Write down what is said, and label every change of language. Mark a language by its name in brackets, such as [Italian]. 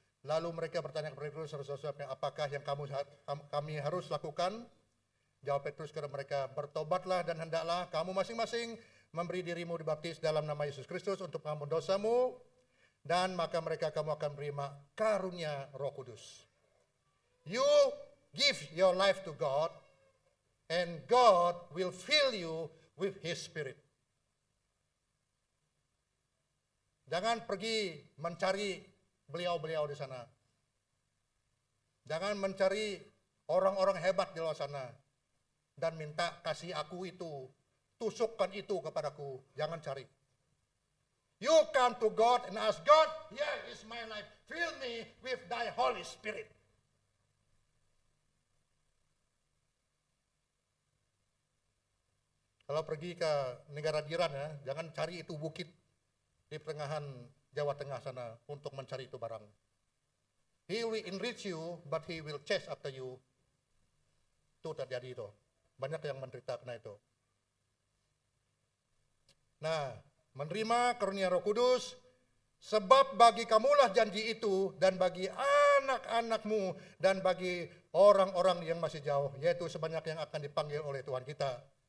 [Indonesian] Lalu mereka bertanya kepada Petrus, saudara-saudara, apakah yang kami harus lakukan? Jawab Petrus kepada mereka, bertobatlah dan hendaklah kamu masing-masing memberi dirimu dibaptis dalam nama Yesus Kristus untuk pengampun dosamu, dan maka kamu akan menerima karunia Roh Kudus. [English] You give your life to God, and God will fill you with His Spirit. [Indonesian] Jangan pergi mencari beliau-beliau di sana. Jangan mencari orang-orang hebat di luar sana dan minta kasih aku itu, tusukkan itu kepadaku. Jangan cari. [English] You come to God and ask God, here is my life. Fill me with thy Holy Spirit. [Indonesian] Kalau pergi ke negara jiran ya, jangan cari itu bukit di pertengahan Jawa Tengah sana untuk mencari itu barang. [English] He will enrich you, but he will chase after you. [Indonesian] Itu terjadi itu. Banyak yang menderita karena itu. Nah, menerima karunia Roh Kudus, sebab bagi kamulah janji itu, dan bagi anak-anakmu, dan bagi orang-orang yang masih jauh, yaitu sebanyak yang akan dipanggil oleh Tuhan kita.